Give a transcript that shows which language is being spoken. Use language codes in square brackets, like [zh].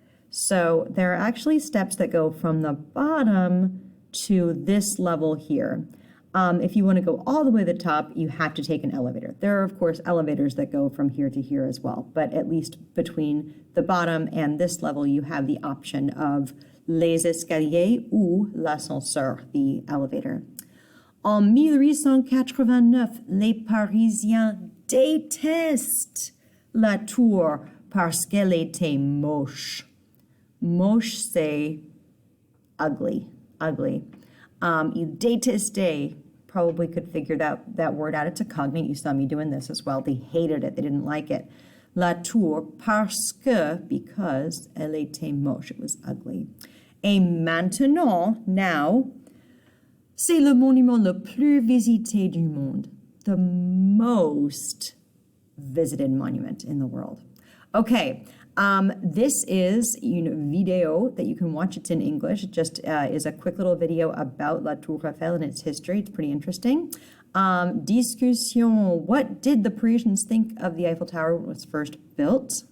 [en] So there are actually steps that go from the bottom to this level here. If you want to go all the way to the top, you have to take an elevator. There are, of course, elevators that go from here to here as well, but at least between the bottom and this level, you have the option of [fr] les escaliers ou l'ascenseur, [en] the elevator. [fr] En 1889, les Parisiens détestent la tour parce qu'elle était moche. Moche, c'est [en] ugly. Ugly. You détester, probably could figure that word out. It's a cognate. You saw me doing this as well. They hated it. They didn't like it. [fr] La tour parce que, [en] because [fr] elle était moche. [en] It was ugly. [fr] Et maintenant, [en] now, [fr] c'est le monument le plus visité du monde. [en] The most visited monument in the world. Okay. This is video that you can watch. It's in English. It just is a quick little video about La Tour Eiffel and its history. It's pretty interesting. Discussion. What did the Parisians think of the Eiffel Tower when it was first built?